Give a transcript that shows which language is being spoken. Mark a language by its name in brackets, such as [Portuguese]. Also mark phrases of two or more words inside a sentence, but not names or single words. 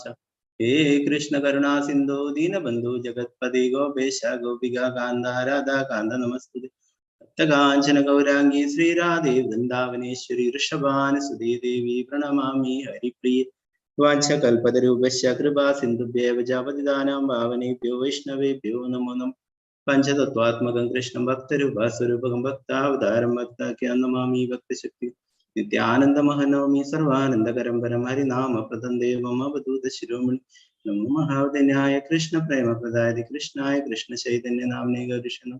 [Sanskrit] ഹേ കൃഷ്ണ കരുണാ സിന്ധോ ദീനബന്ധു ജഗത്പതി ഗോപേശ ഗോപിക കാന്ത രാധാ കാന്ത നമസ്തുതേ. ഭക്തകാഞ്ചന ഗൗരാംഗി ശ്രീരാധേ വൃന്ദാവനേശ്വരി ഋഷഭാനുസുതേ ദേവി പ്രണമാമി ഹരിപ്രിയ. വാഞ്ചകൽപതരൂപശ്ച കൃപാ സിന്ധുഭ്യേവ പതിതാനാം പാവനേഭ്യോ വൈഷ്ണവേഭ്യോ നമോ നമഃ. പഞ്ചതത്വാത്മകം കൃഷ്ണം ഭക്തരൂപസ്വരൂപകം ഭക്താവതാരം ഭക്താഖ്യാൻ നമാമി ഭക്തശക്തി നിത്യാനന്ദമഹനോമി സർവാനന്ദകരം പരം ഹരിനാമപ്രദം ദേവം അവധൂത ശിരോമണി. നമോ മഹാവദന്യായ കൃഷ്ണ പ്രേമപ്രദായ കൃഷ്ണായ കൃഷ്ണ ചൈതന്യ നാമ്നേ ഗൗരിഷണം.